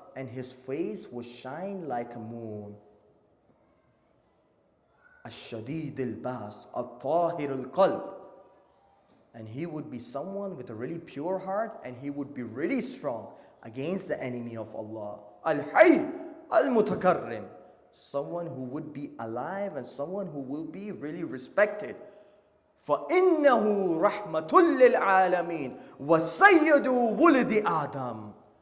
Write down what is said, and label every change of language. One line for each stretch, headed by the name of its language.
English: And his face would shine like a moon.
Arabic: الشديد الباس الطاهر القلب.
English: And he would be someone with a really pure heart, and he would be really strong against the enemy of Allah. Al-Hayy al-Mutakarrim. Someone who would be alive and someone who will be really respected.
Arabic: فَإِنَّهُ رَحْمَةٌ لِلْعَالَمِينَ وَسَيَّدُ وُلِدِ آدَمَ.